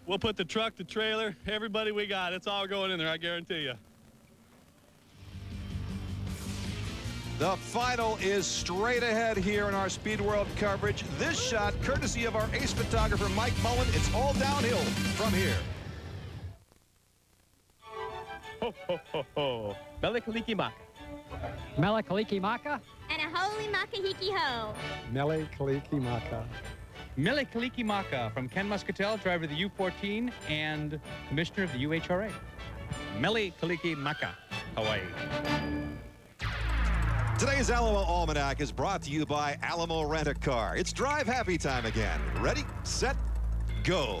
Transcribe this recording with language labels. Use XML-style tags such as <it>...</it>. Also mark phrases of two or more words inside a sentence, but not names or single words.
<en>We'll put the truck, the trailer, everybody we got. It's all going in there, I guarantee you. The final is straight ahead here in our Speed World coverage. This shot, courtesy of our ace photographer, Mike Mullen. It's all downhill from here. Ho, ho, ho, ho.</en> <haw>Mele Kalikimaka. Mele Kalikimaka.</haw> <en>And a holy</en> <haw>makahiki ho. Mele Kalikimaka. Mele Kalikimaka</haw> <en>from Ken Muscatel, driver of the U-14 and commissioner of the UHRA.</en> <haw>Mele Kalikimaka, Hawaii.</haw> <en>Today's Alamo Almanac is brought to you by Alamo Rent-A-Car. It's drive happy time again. Ready, set, go.</en>